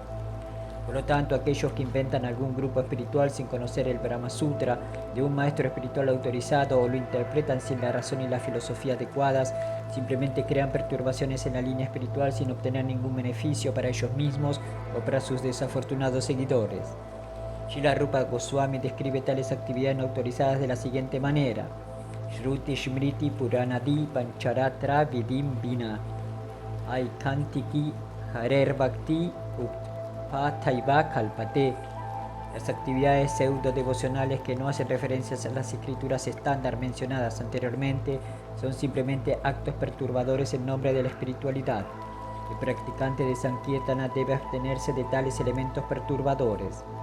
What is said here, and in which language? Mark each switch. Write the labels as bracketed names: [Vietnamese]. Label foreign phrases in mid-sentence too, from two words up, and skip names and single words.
[Spanish] Por lo tanto, aquellos que inventan algún grupo espiritual sin conocer el Brahma Sutra de un maestro espiritual autorizado o lo interpretan sin la razón y la filosofía adecuadas, simplemente crean perturbaciones en la línea espiritual sin obtener ningún beneficio para ellos mismos o para sus desafortunados seguidores. Srila Rupa Goswami describe tales actividades no autorizadas de la siguiente manera: [Sanskrit] श्रुति स्मृति पुराणादि पञ्चरात्र विधिं विना ऐकान्तिकी हरेर् भक्तिर् उत्पातायैव कल्पते. [Spanish] Las actividades pseudo-devocionales que no hacen referencias a las escrituras estándar mencionadas anteriormente son simplemente actos perturbadores en nombre de la espiritualidad. El practicante de Sankirtana debe abstenerse de tales elementos perturbadores.